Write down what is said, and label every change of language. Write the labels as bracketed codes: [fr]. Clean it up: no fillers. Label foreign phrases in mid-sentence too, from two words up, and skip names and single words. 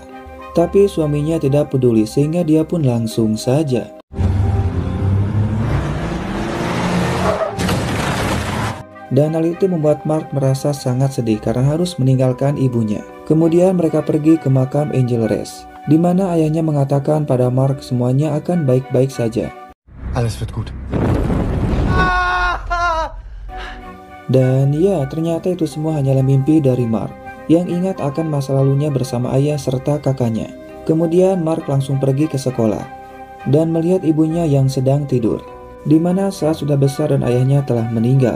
[id] Tapi suaminya tidak peduli sehingga dia pun langsung saja dan hal itu membuat Mark merasa sangat sedih karena harus meninggalkan ibunya. Kemudian mereka pergi ke makam Angel Rest, di mana ayahnya mengatakan pada Mark semuanya akan baik-baik saja. [de] Alles wird gut. [id] Dan ya, ternyata itu semua hanyalah mimpi dari Mark yang ingat akan masa lalunya bersama ayah serta kakaknya. Kemudian Mark langsung pergi ke sekolah dan melihat ibunya yang sedang tidur, di mana saat sudah besar dan ayahnya telah meninggal.